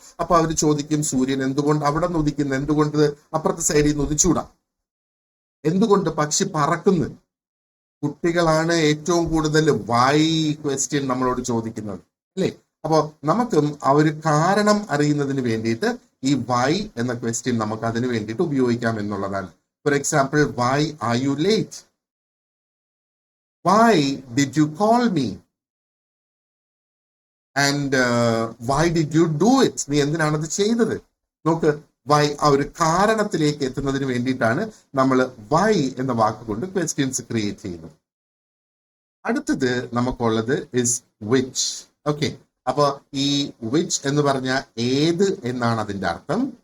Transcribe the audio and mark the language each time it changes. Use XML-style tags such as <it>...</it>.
<ml>അപ്പൊ അവർ ചോദിക്കും സൂര്യൻ എന്തുകൊണ്ട് അവിടെ നിന്ന് ഉദിക്കുന്നു, എന്തുകൊണ്ട് അപ്പുറത്തെ സൈഡിൽ നിന്ന് ഉദിച്ചൂടാ, എന്തുകൊണ്ട് പക്ഷി പറക്കുന്നു. കുട്ടികളാണ് ഏറ്റവും കൂടുതൽ വൈ ക്വസ്റ്റ്യൻ നമ്മളോട് ചോദിക്കുന്നത്, അല്ലേ? അപ്പൊ നമുക്കും ആ ഒരു കാരണം അറിയുന്നതിന് വേണ്ടിയിട്ട് ഈ വൈ എന്ന ക്വസ്റ്റ്യൻ നമുക്ക് അതിന് വേണ്ടിയിട്ട് ഉപയോഗിക്കാം എന്നുള്ളതാണ്.</ml> <en>for example, why are you late, why did you call me, and why did you do it,</en> <ml>നീ എന്തിനാണ് അത് ചെയ്തത്. നോക്ക്, വൈ ആ ഒരു കാരണത്തിലേക്ക് എത്തുന്നതിന് വേണ്ടിയിട്ടാണ് നമ്മൾ വൈ എന്ന വാക്കുകൊണ്ട് ക്വസ്റ്റ്യൻസ് ക്രിയേറ്റ് ചെയ്യുന്നത്. അടുത്തത് നമുക്കുള്ളത് ഇസ് വിച്ച്. ഓക്കെ, അപ്പൊ ഈ വിച്ച് എന്ന് പറഞ്ഞാൽ ഏത് എന്നാണ് അതിന്റെ അർത്ഥം.</ml>